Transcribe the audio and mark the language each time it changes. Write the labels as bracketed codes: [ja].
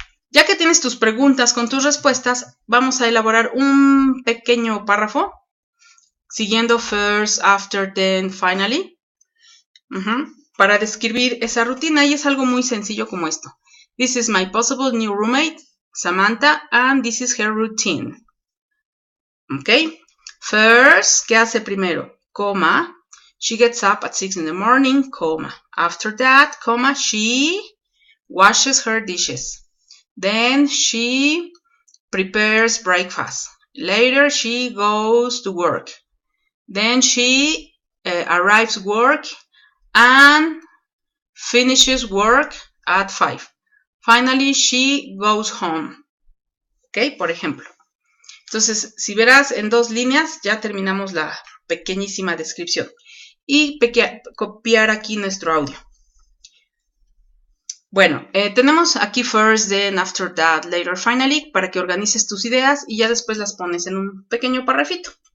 [es] Ya que tienes tus preguntas con tus respuestas, vamos a elaborar un pequeño párrafo siguiendo first, after, then, finally, para describir esa rutina, y es algo muy sencillo como esto. [en] This is my possible new roommate, Samantha, and this is her routine. Ok. First, [es] ¿qué hace primero? Coma. [en] She gets up at 6 in the morning, comma. After that, comma, she washes her dishes. Then she prepares breakfast. Later, she goes to work. Then she arrives at work and finishes work at 5. Finally, she goes home. Ok, [es] por ejemplo. Entonces, si verás en 2 líneas, ya terminamos la pequeñísima descripción. Y copiar aquí nuestro audio. Bueno, tenemos aquí first, then, after that, later, finally, para que organices tus ideas y ya después las pones en un pequeño parrafito.